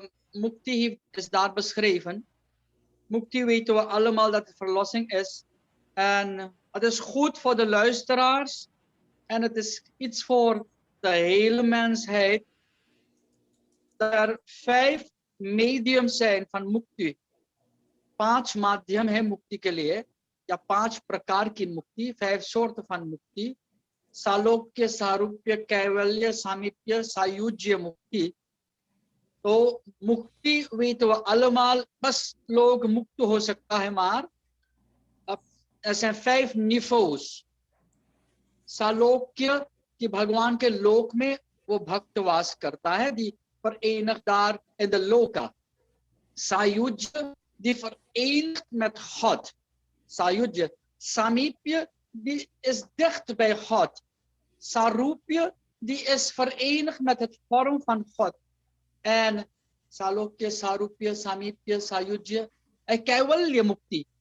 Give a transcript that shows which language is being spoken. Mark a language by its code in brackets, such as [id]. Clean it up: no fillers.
[nl] Mukti is daar beschreven. Mukti weten we allemaal dat het verlossing is. En het is goed voor de luisteraars. En het is iets voor de hele mensheid. Dat er 5 mediums zijn van Mukti. [hi] 5 माध्यम है मुक्ति के लिए या 5 प्रकार की मुक्ति, [nl] 5 soorten van [hi] मुक्ति. सालोक्य, सारूप्य, कैवल्य, सामीप्य, सायुज्य मुक्ति. तो मुक्ति [nl] weten we allemaal, [hi] बस लोग मुक्त हो सकता है maar. [nl] Er zijn 5 niveaus. [hi] सालोक्य कि भगवान के लोक में वो भक्त वास करता है, [nl] die verenigd daar in de loka. Sayujya, die verenigd met God. Sayujya. Samipya, die is dicht bij God. Sarupya, die is verenigd met het vorm van God. En Salokya, Sarupya, Samipya, Sayujya en Kaivalya Mukti.